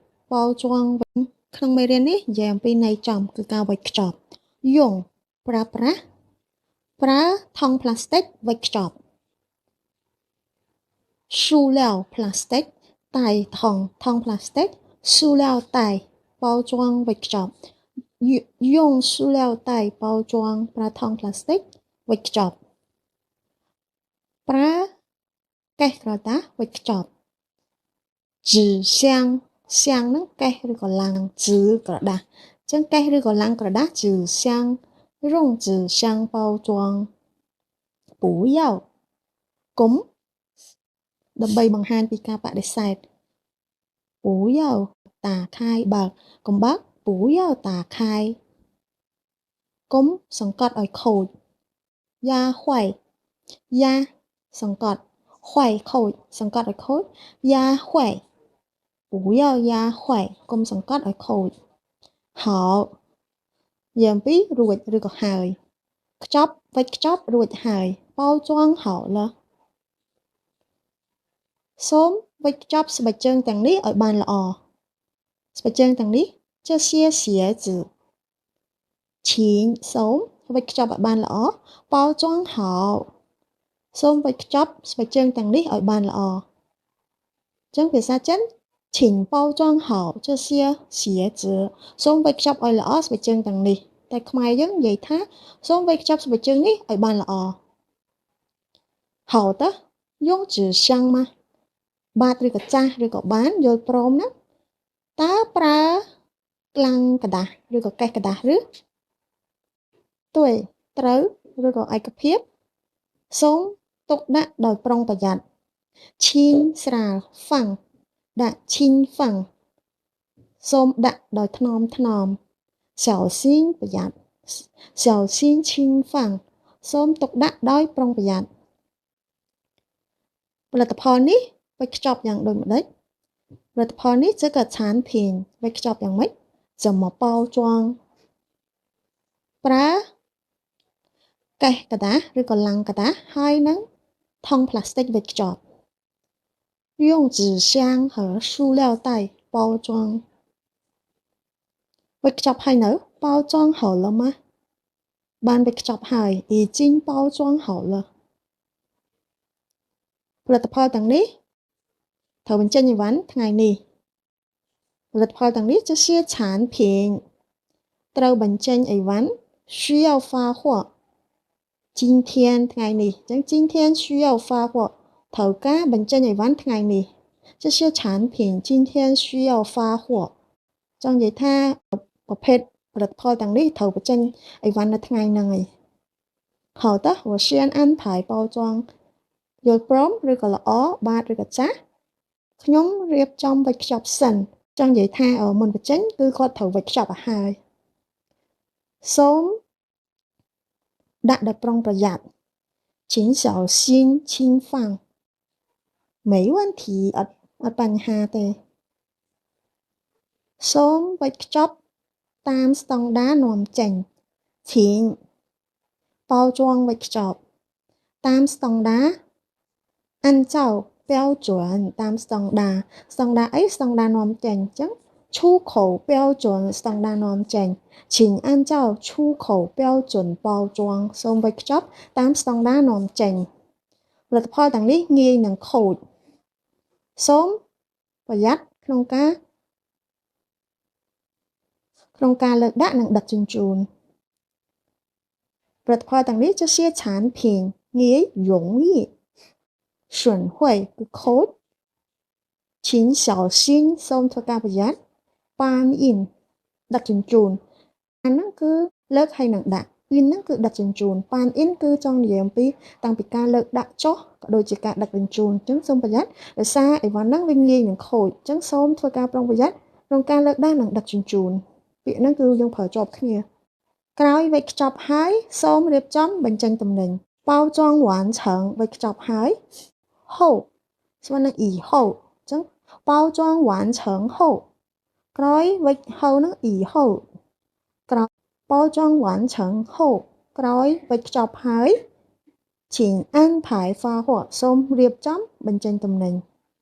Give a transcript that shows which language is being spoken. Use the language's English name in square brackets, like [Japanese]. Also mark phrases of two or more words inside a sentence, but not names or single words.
[Khmer] 包装ក្នុងមេរៀននេះនិយាយអំពីន័យចំគឺការវេចខ្ចប់用ប្រើប្រាស់ប្រើថង់ប្លាស្ទិកវេចខ្ចប់塑料 plastic តែថង់ plastic [Chinese] 塑料袋包装 [Khmer] វេចខ្ចប់ [Chinese] 用塑料袋包装 [Khmer] ប្រើថង់ plastic វេចខ្ចប់ ប្រើកេសក្រដាសវេចខ្ចប់ [Chinese] 纸箱箱 [Khmer] ហ្នឹងកេសឬក៏ឡាំង纸ក្រដាសអញ្ចឹងកេសឬក៏ឡាំងក្រដាស纸 [Chinese] 箱用纸箱包装不要 [Khmer] កុំដើម្បីបង្ហាញពីការបដិសេធ不要打开បើកកុំបើក [Chinese] 不要打开 [Khmer] កុំសង្កត់ឲ្យខូចយ៉ា坏យ៉ាសង្កត់坏ខូចសង្កត់ឲ្យខូចយ៉ា坏 [Chinese] 不要压坏 [Khmer] កុំសង្កត់ឲ្យខូច好យ៉ាងពីររួចឬក៏ហើយខ្ចប់វេចខ្ចប់រួចហើយ [Chinese] 包装好了 [Khmer] សូមវេចខ្ចប់ស្បែកជើងទាំងនេះឲ្យបានល្អស្បែកជើងទាំងនេះ [Chinese] 这些鞋子请 [Khmer] សូមវេចខ្ចប់ឲ្យបានល្អ [Chinese] 包装好 [Khmer] សូមវេចខ្ចប់ស្បែកជើង ទាំងនេះឲ្យបានល្អអញ្ចឹងភាសាចិន [Chinese] 请包装好这些鞋子 [Khmer] សូមវេចខ្ចប់ឲ្យល្អស្បែកជើងទាំងនេះតែ ខ្មែរយើងនិយាយថាសូមវេចខ្ចប់ស្បែកជើងនេះឲ្យបានល្អ [Chinese] 好的用纸箱吗 [Khmer] បាទ ឬក៏ចាស់ឬក៏បានយល់ព្រមណាតើប្រើក្លាំងกระดาษឬក៏កេសกระดาษឬទួយត្រូវឬក៏ឯកភាពសូមទុកដាក់ដោយប្រុងប្រយ័ត្នឈីនស្រាលហ្វាំងដាក់ [Chinese] 轻放 [Khmer] សូមដាក់ដោយថ្នមថ្នម小心ប្រយ័ត្ន小心 [Chinese] 轻放 [Khmer] សូមទុកដាក់ដោយប្រុងប្រយ័ត្ន ផលិតផលនេះវេចខ្ចប់យ៉ាងដូចម្ដេចផលិតផលនេះ [Chinese] 这个产品 [Khmer] វេចខ្ចប់យ៉ាងម៉េច [Chinese] 怎么包装 [Khmer] ប្រើកេសกระดาษឬក៏ឡាំងกระดาษហើយនឹងថង់ប្លាស្ទិកវេចខ្ចប់ [Chinese] 用纸箱和塑料袋包装 [Khmer] វេចខ្ចប់ហើយនៅ [Chinese] 包装好了吗 [Khmer] បានវេចខ្ចប់ហើយ [Chinese] 已经包装好了 [Khmer] ផលិតផលទាំងនេះត្រូវបញ្ចេញអីវ៉ាន់ថ្ងៃនេះផលិតផលទាំងនេះ [Chinese] 这些产品 [Khmer] ត្រូវបញ្ចេញអីវ៉ាន់ [Chinese] 需要发货今天 [Khmer] ថ្ងៃនេះអញ្ចឹង [Chinese] 今天需要发货 [Khmer] ត្រូវការបញ្ចេញអីវ៉ាន់ថ្ងៃនេះ [Chinese] 这些产品今天需要发货 [Khmer] ចង់និយាយថា ប្រភេទផលិតផលទាំងនេះត្រូវបញ្ចេញអីវ៉ាន់នៅថ្ងៃហ្នឹងឯង [Chinese] 好的我先安排包装 [Khmer] យល់ព្រមឬក៏ល្អបាទឬក៏ចាស់ខ្ញុំរៀបចំវេចខ្ចប់សិនចង់និយាយថាមុនបញ្ចេញគឺគាត់ត្រូវវេចខ្ចប់ឲ្យហើយសូមដាក់ដោយប្រុងប្រយ័ត្ន [Chinese] 请小心轻放没问题 [Khmer] អត់បញ្ហាទេ សូមវេចខ្ចប់តាមស្តង់ដារនាំចេញ [Chinese] 请包装 [Khmer] វេចខ្ចប់តាមស្តង់ ដារ [Chinese] 按照标准 [Khmer] តាមស្តង់ដារស្តង់ដារអីស្តង់ដារនាំចេញអញ្ចឹង [Chinese] 出口标准 [Khmer] ស្តង់ដារនាំចេញ [Chinese] 请按照出口标准包装 [Khmer] សូមវេចខ្ចប់តាមស្តង់ដារនាំចេញផលិតផលទាំងនេះងាយនឹងខូចសូមប្រយ័ត្នក្នុង ការលើកដាក់និងដឹកជញ្ជូនផលិតផលទាំងនេះ [Chinese] 这些产品 [Khmer] ងាយ [Chinese] 容易损坏 [Khmer] គឺខូច [Chinese] 请小心 [Khmer] សូមធ្វើការប្រយ័ត្នប៉ានអ៊ីនដឹកជ ញ្ជូនអាហ្នឹងគឺលើកហើយនឹងដាក់អ៊ីនហ្នឹងគឺដឹកជញ្ជូនប៉ានអ៊ីនគឺចង់និយាយអំពីតាំងពីការលើកដាក់ចុះ ក៏ដូចជាការដឹកជញ្ជូនអញ្ចឹងសូមប្រយ័ត្នដោយសារអីវ៉ាន់ហ្នឹងវាងាយនឹងខូចអញ្ចឹងសូមធ្វើ ការប្រុងប្រយ័ត្នក្នុងការលើកដាក់និងដឹកជញ្ជូនពាក្យហ្នឹងគឺយើងប្រើជាប់គ្នាក្រោយវេចខ្ចប់ហើយសូមរៀបចំបញ្ចេញទំនិញ [Chinese] 包装完成 [Khmer] វេចខ្ចប់ហើយ后ស្មើនឹង以后អញ្ចឹង [Chinese] 包装完成后 [Khmer] ក្រោយវេច后នឹង以后ក្រោយ [Chinese] 包装完成后 [Khmer] ក្រោយវេចខ្ចប់ហើយ [Chinese] 请安排发货 [Khmer] សូមរៀបចំបញ្ចេញទំនិញ